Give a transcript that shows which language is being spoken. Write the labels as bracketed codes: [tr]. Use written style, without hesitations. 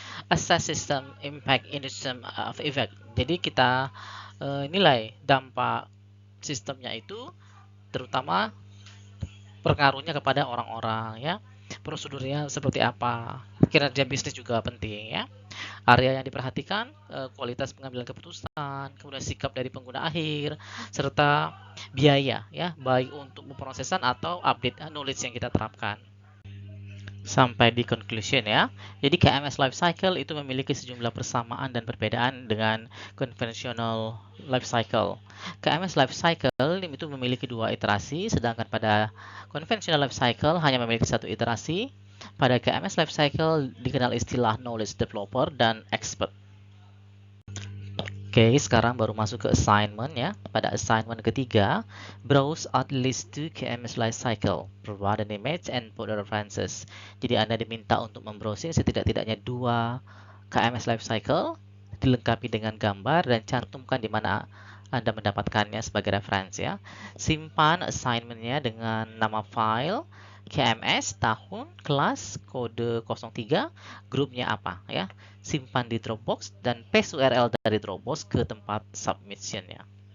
[en] Assess system impact in the system of effect. [id] Jadi kita nilai dampak sistemnya itu, terutama pengaruhnya kepada orang-orang ya. Prosedurnya seperti apa, kinerja bisnis juga penting ya. Area yang diperhatikan, kualitas pengambilan keputusan, kemudian sikap dari pengguna akhir, serta biaya ya, baik untuk pemrosesan atau update knowledge yang kita terapkan. Sampai di conclusion ya. Jadi KMS Lifecycle itu memiliki sejumlah persamaan dan perbedaan dengan conventional lifecycle. KMS Lifecycle itu memiliki 2 iterasi, sedangkan pada conventional lifecycle hanya memiliki 1 iterasi. Pada KMS Lifecycle dikenal istilah knowledge developer dan expert. Oke, sekarang baru masuk ke assignment ya. Pada assignment ketiga, [en] browse at least 2 KMS Lifecycle, provide an image and put the references. [id] Jadi Anda diminta untuk membrowsing setidak-tidaknya 2 KMS Lifecycle, dilengkapi dengan gambar dan cantumkan di mana Anda mendapatkannya sebagai referensi ya. Simpan assignmentnya dengan nama file, KMS, tahun, kelas, kode 03, grupnya apa ya. Simpan di Dropbox dan paste URL dari Dropbox ke tempat submission-nya.